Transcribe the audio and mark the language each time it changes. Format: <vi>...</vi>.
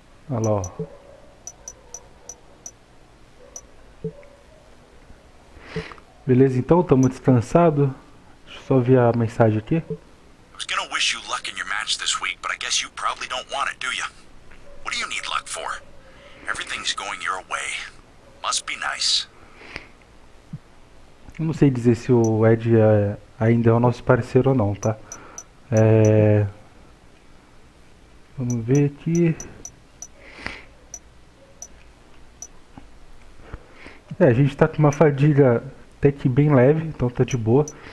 <pt>Olha lá, ó. Beleza, então, estamos descansados. Deixa eu só ver a mensagem aqui.</pt> <en>I was gonna wish you luck in your match this week, but I guess you probably don't want it, do you? What do you need luck for? Everything's going your way. Must be nice.</en> <pt>Eu não sei dizer se o Ed ainda é o nosso parceiro ou não, tá? Vamos ver aqui. A gente tá com uma fadiga até que bem leve, então tá de boa.</pt>